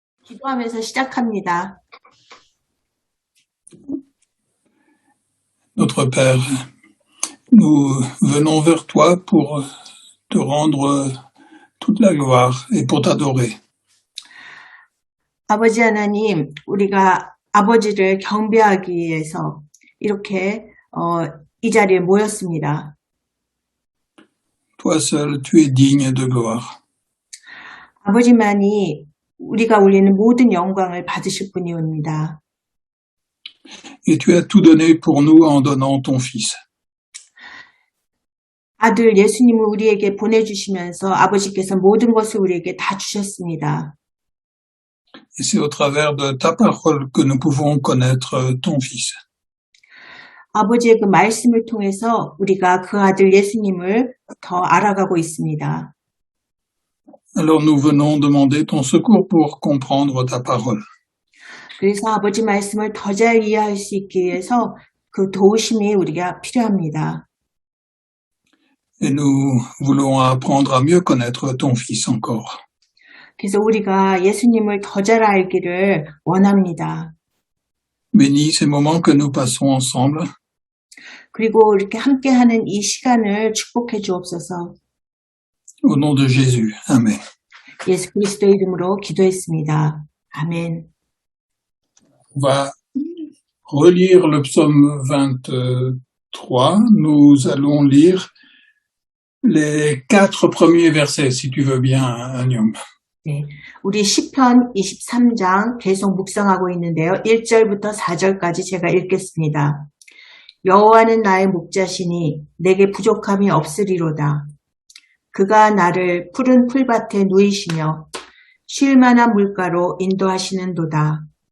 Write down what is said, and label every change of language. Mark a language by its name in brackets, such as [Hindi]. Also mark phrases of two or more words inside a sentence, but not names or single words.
[Korean] 기도하면서 시작합니다. [French] Notre Père, nous venons vers toi pour te rendre toute la gloire et pour t'adorer. [Korean] 아버지 하나님, 우리가 아버지를 경배하기 위해서 이렇게 이 자리에 모였습니다. [French] Toi seul, tu es digne de gloire. [Korean] 아버지만이 우리가 올리는 모든 영광을 받으실 분이옵니다. [French] Et tu as tout donné pour nous en donnant ton Fils. [Korean] 아들 예수님을 우리에게 보내주시면서 아버지께서 모든 것을 우리에게 다 주셨습니다. [French] Et c'est au travers de ta parole que nous pouvons connaître ton Fils. [Korean] 아버지의 그 말씀을 통해서 우리가 그 아들 예수님을 더 알아가고 있습니다. [French] Alors nous venons demander ton secours pour comprendre ta parole. [Korean] 그래서 아버지 말씀을 더 잘 이해할 수 있기 위해서 그 도우심이 우리가 필요합니다. [French] Et nous voulons apprendre à mieux connaître ton Fils encore. [Korean] 그래서 우리가 예수님을 더 잘 알기를 원합니다. [French] Bénis ces moments que nous passons ensemble. [Korean] 그리고 이렇게 함께하는 이 시간을 축복해 주옵소서. [French] Au nom de Jésus. Amen. [Korean] 예수 그리스도의 이름으로 기도했습니다. 아멘. [French] On va relire le psaume 23. Nous allons lire les 4 premiers versets, si tu veux bien, Agnam. [Korean] 네, 우리 시편 23장 계속 묵상하고 있는데요. 1절부터 4절까지 제가 읽겠습니다. 여호와는 나의 목자시니 내게 부족함이 없으리로다. 그가 나를 푸른 풀밭에 누이시며 쉴 만한 물가로 인도하시는도다.